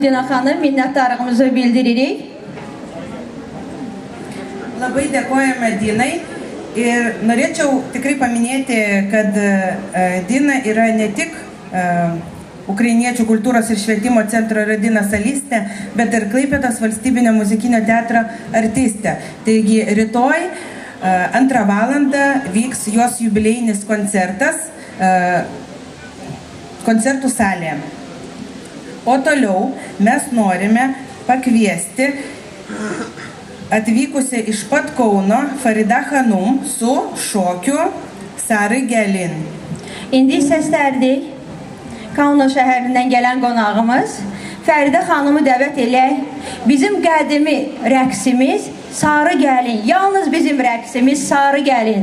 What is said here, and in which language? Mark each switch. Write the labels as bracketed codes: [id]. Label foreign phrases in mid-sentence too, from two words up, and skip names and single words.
[az] Dina xanım, minnətdarlığımızı bildiririk. [lt] Labai dėkojame Dinai ir norėčiau tikrai paminėti, kad Dina yra ne tik Ukrainiečių kultūros ir švietimo centro Radina solistė, bet ir Klaipėdos valstybinio muzikinio teatro artistė. Taigi rytoj 2 valandą vyks jos jubiliejinis koncertas koncertų salėje. O toliau mes norime pakviesti atvykusią iš pat Kauno Farida Hanum su şokiu Sarı Gelin. [az] İndi səslərdik Kauno şəhərindən gələn qonağımız Fərida xanımı dəvət elək. Bizim qədimi rəqsimiz Sarı Gəlin. Yalnız bizim rəqsimiz Sarı Gəlin.